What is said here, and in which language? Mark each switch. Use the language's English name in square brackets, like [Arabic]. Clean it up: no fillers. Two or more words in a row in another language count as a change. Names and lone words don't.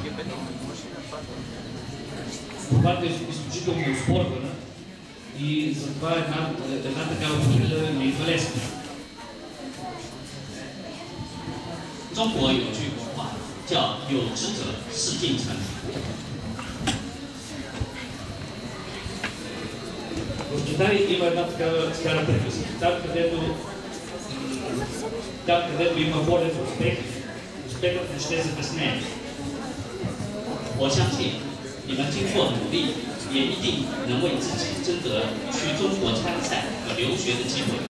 [Bulgarian] Борбата е изключително оспорвана и затова една такава победа не идва лесно. [Chinese] 中国有句古话叫“有志者事竟成”。 [Bulgarian] В Китай има една такава приказка. Там, където има воля за успех, успехът не ще закъснее. [Chinese] 我相信你们经过努力，也一定能为自己争得去中国参赛和留学的机会。